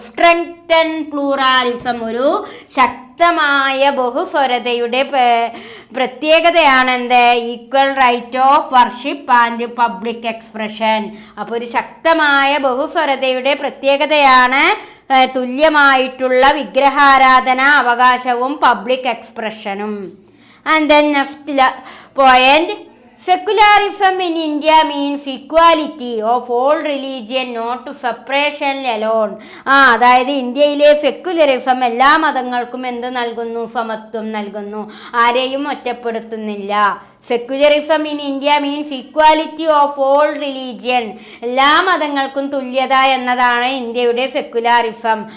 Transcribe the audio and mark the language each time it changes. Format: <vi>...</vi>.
<en>strengthen pluralism,</en> <ml>ഒരു ശക്തമായ ബഹുസ്വരതയുടെ പ്രത്യേകതയാണ്</ml> <en>Equal right of worship and public expression.</en> <ml>അപ്പോൾ ഒരു ശക്തമായ ബഹുസ്വരതയുടെ പ്രത്യേകതയാണ് തുല്യമായിട്ടുള്ള വിഗ്രഹാരാധന അവകാശവും public എക്സ്പ്രഷനും.</ml> <en>And then next point, secularism in India means equality of all religion, not separation alone.</en> <ml>അതായത് ഇന്ത്യയിലെ സെക്യുലറിസം എല്ലാ മതങ്ങൾക്കും എന്ത് നൽകുന്നു? സമത്വം നൽകുന്നു. ആരെയും ഒറ്റപ്പെടുത്തുന്നില്ല.</ml> <en>secularism in India means equality of all religion,</en> <ml>എല്ലാ മതങ്ങൾക്കും തുല്യത എന്നതാണ് ഇന്ത്യയുടെ സെക്യുലറിസം.</ml>